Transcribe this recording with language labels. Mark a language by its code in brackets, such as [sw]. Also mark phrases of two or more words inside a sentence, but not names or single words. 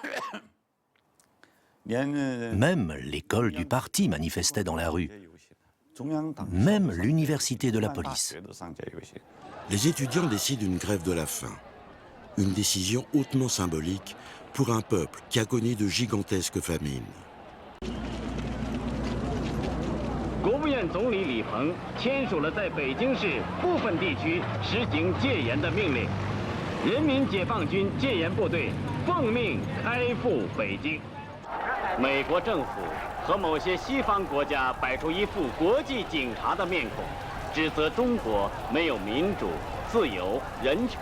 [fr] Même l'école du parti manifestait dans la rue. Même l'université de la police. Les étudiants décident une grève de la faim. Une décision hautement symbolique pour un peuple qui a connu de gigantesques famines. [zh] 国务院总理李鹏签署了在北京市部分地区实行戒严的命令，人民解放军戒严部队奉命开赴北京。美国政府和某些西方国家摆出一副国际警察的面孔，指责中国没有民主、自由、人权。